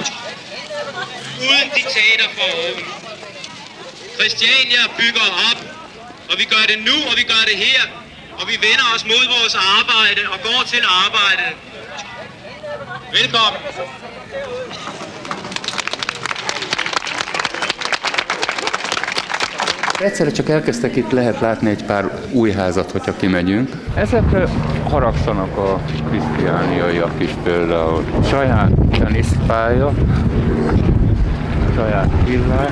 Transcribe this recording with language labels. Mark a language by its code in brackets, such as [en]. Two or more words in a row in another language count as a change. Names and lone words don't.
[da] Uden diktater for oven. Christiania bygger op, og vi gør det nu, og vi gør det her. Og vi vender os mod vores arbejde og går til arbejdet. Velkommen. [hu] Egyszerre csak elkezdtek, itt lehet látni egy pár új házat, hogyha kimegyünk. Ezekre haragszanak a krisztiániaiak is például. Saját teniszpálya, saját villák.